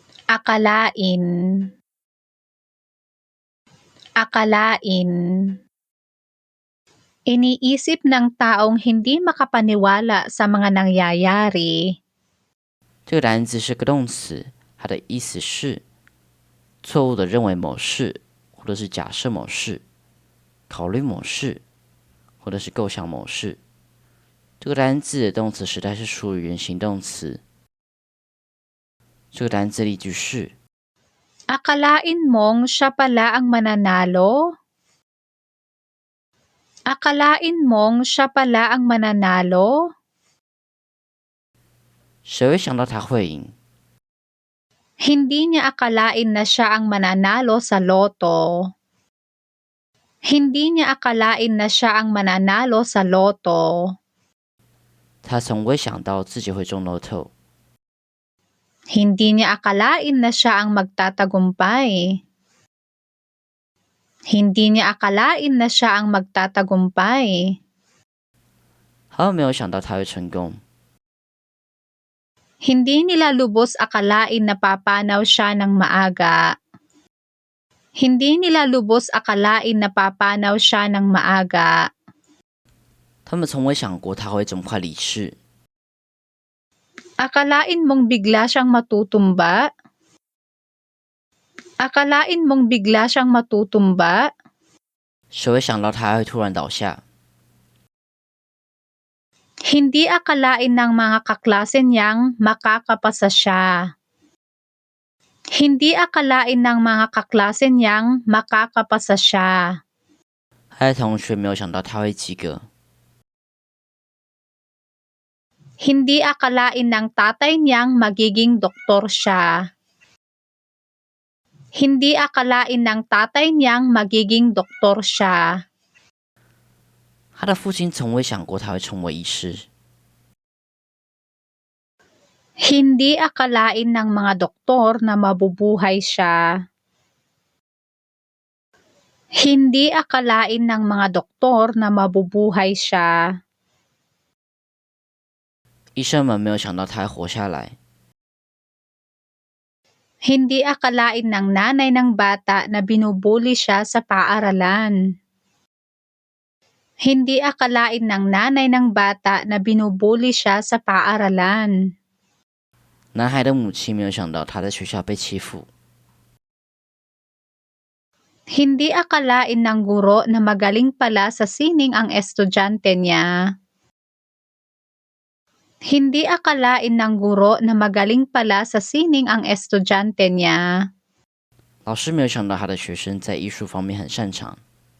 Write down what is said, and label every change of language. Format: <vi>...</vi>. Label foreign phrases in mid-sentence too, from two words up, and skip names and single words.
<tl>Akalain. Akalain. Iniisip ng taong hindi makapaniwala sa mga nangyayari.</tl> <zh>这个单字是个动词，它的意思是错误的认为某事，或者是假设某事，考虑某事，或者是构想某事。这个单字的动词时态是属于原形动词。这个单字例句是</zh> <tl>Akalain mong siya pala ang mananalo? Akalain mong siya pala ang mananalo?</tl> <zh>谁会想到他会赢？</zh> <tl>Hindi niya akalain na siya ang mananalo sa loto. Hindi niya akalain na siya ang mananalo sa loto.</tl> <zh>他从未想到自己会中乐透。</zh> <tl>Hindi niya akalain na siya ang magtatagumpay. Hindi niya akalain na siya ang magtatagumpay.</tl> <zh>他没有想到他会成功。</zh> <tl>Hindi nila lubos akalain na papanaw siya ng maaga. Hindi nila lubos akalain na papanaw siya ng maaga.</tl> <zh>他们从未想过他会这么快离世。</zh> <tl>Akalain mong bigla siyang matutumba? Akalain mong bigla siyang matutumba?</tl> <zh>谁会想到他会突然倒下？</zh> <tl>Hindi akalain ng mga kaklase niyang makakapasa siya. Hindi akalain ng mga kaklase niyang makakapasa siya.</tl> <zh>他的同学没有想到他会及格。</zh> <tl>Hindi akalain ng tatay niyang magiging doktor siya. Hindi akalain ng tatay niyang magiging doktor siya.</tl> <zh>他的父亲从未想过他会成为医师。</zh> <tl>Hindi akalain ng mga doktor na mabubuhay siya. Hindi akalain ng mga doktor na mabubuhay siya.</tl> <zh>医生们没有想到他会活下来。</zh> <tl>Hindi akalain ng nanay ng bata na binubuli siya sa paaralan. Hindi akalain ng nanay ng bata na binubuli siya sa paaralan.</tl> <zh>男孩的母亲没有想到他在学校被欺负。</zh> <tl>Hindi akalain ng guro na magaling pala sa sining ang estudyante niya. Hindi akalain ng guro na magaling pala sa sining ang estudyante niya.</tl> <zh>老师没有想到他的学生在艺术方面很擅长。</zh>